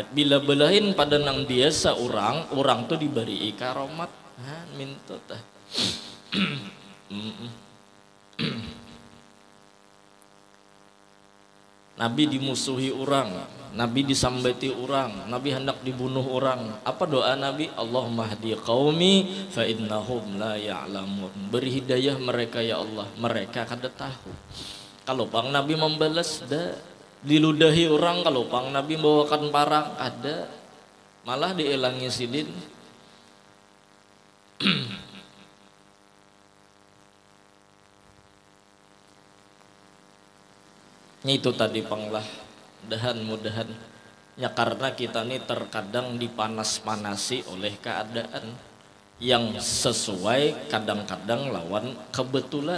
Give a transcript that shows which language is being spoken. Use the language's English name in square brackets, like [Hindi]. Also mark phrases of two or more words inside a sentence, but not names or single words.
[Banjar] Bila belain pada nang biasa orang tuh diberi karomat minta tah. Nabi dimusuhi orang, Nabi disambati orang, Nabi hendak dibunuh orang. Apa doa Nabi? [Arabic] Allahumma hdi qaumi fa innahum la ya'lamun. [Banjar] Beri hidayah mereka ya Allah, mereka kada tahu. Kalau pang Nabi membalas dah, diludahi orang, kalau pang Nabi bawakan parang ada, malah dielangi sidin. Itu tadi panglah mudahan ya, karena kita nih terkadang dipanas-panasi oleh keadaan yang sesuai kadang-kadang lawan kebetulan.